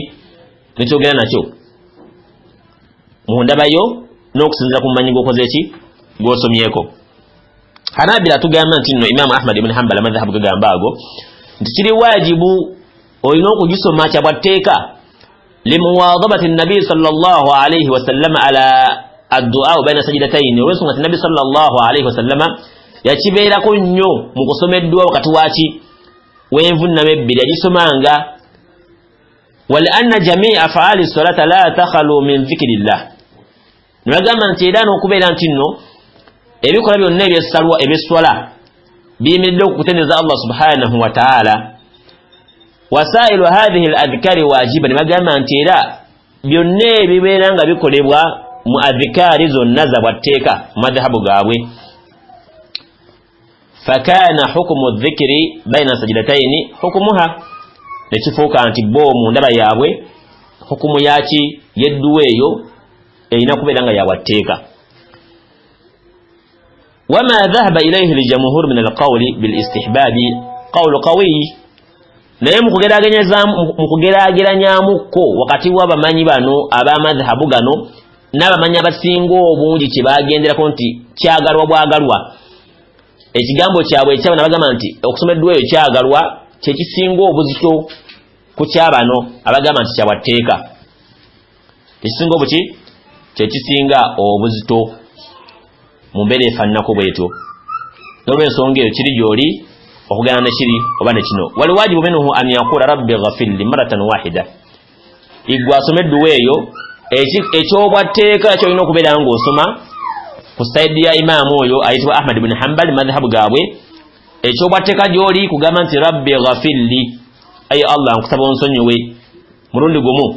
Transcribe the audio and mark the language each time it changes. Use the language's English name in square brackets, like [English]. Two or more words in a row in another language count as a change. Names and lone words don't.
[Ganda] Nekyogera nakyo mu ndabayo n'okusinziira ku mumanyi g'okoze ki? Gw'osomyeko. Hanabila tugamba nti nno Imaamu Ahmad ibn Hanbal amadhahabu gagamba ago nti kiri wajibu olina okugisoma kyabwatteeka [Arabic] لمواظبة النبي صلى الله عليه وسلم على الدعاء بين السجدتين, [Ganda] olw'ensonga nti [Arabic] النبي صلى الله عليه وسلم [Ganda] yakibeerako nnyo mu kusoma eddu'a wakati waki w'envunnama ebbiri yagisomanga. [Arabic] ولأن جميع أفعال الصلاة لا تخلو من ذكر الله, [Ganda] ne bagamba nti era n'okubeera nti nno ebikola byonna ebyeswala biyimiridde okukuteneza [Arabic] الله سبحانه وتعالى. وسائر هذه الأذكار واجبة, [Ganda] ne bagamba nti era byonna ebibeera nga bikolebwa mu adhikari zonna za bwatteeka mu madhahabu gaabwe. [Arabic] فكان حكم الذكر بين السجدتين حكمها, [Ganda] nekifuuka nti bo mu ndaba yaabwe hukumu yaki yedduwa eyo erina kubeera nga yabwatteeka. [Arabic] وما ذهب إليه الجمهور من القول بالاستحباب قول قوي. [Ganda] naye mukugeraageranyaamuko wakati w'abamanyi bano ab'amadhahabu gano n'abamanyi abasinga obungi kye bagenderako nti kyagalwa bwagalwa. Ekigambo kyabwe ekyaba nabagamba nti okusoma edduwa eyo kyagalwa kyekisinga obuzito ku kyabano abagamba nti kyabwatteeka. Ekisinga obuki? Kyekisinga obuzito mu mbeera efaananako bwetyo. N'olw'ensonga eyo kiri gy'oli okugana ne kiri oba ne kino. [Arabic] والواجب منه أن يقول رب اغفر لي مرة واحدة, [Ganda] igwe asome edduwa eyo ekyobwatteeka kyolina okubeera ng'osoma ku sayidi ya imaamu oyo ayitibwa Ahmad ibn Hanbal madhahabu gaabwe. Ekyobwatteeka gy'oli kugamba nti [Arabic] رب اغفر لي, [Ganda] ayi Allah nkusaba onsonyiwe, mulundi gumu.